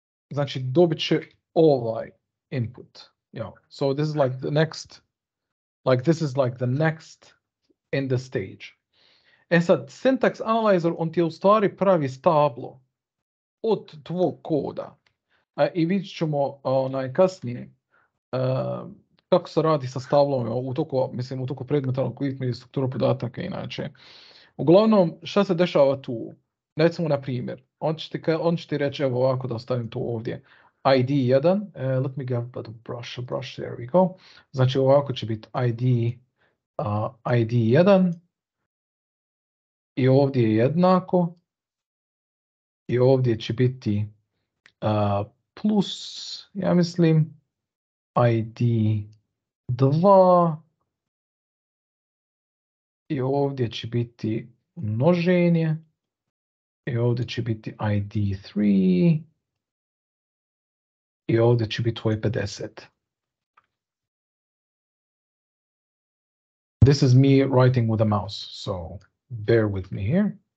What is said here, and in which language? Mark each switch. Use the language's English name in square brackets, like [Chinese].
[Bosnian] Znači, dobit će ovaj input. Yeah. [English] So this is like the next, in the stage. [Bosnian] E sad, syntax analyzer, on ti je u stvari pravi stablo od tvog koda. I vidjet ćemo kasnije kako se radi sa stablom u toku predmeta koji strukturu podataka inače. Uglavnom, šta se dešava tu? Recimo, na primjer, on će ti reći, evo ovako da ostavim to ovdje. [English] ID1, let me get a brush, there we go. [Bosnian] Znači, ovako će biti ID1 i ovdje je jednako i ovdje će biti plus, ja mislim, ID2 i ovdje će biti množenje i ovdje će biti ID3 i ovdje će biti tvoj 50. [English] This is me writing with a mouse, so bear with me here.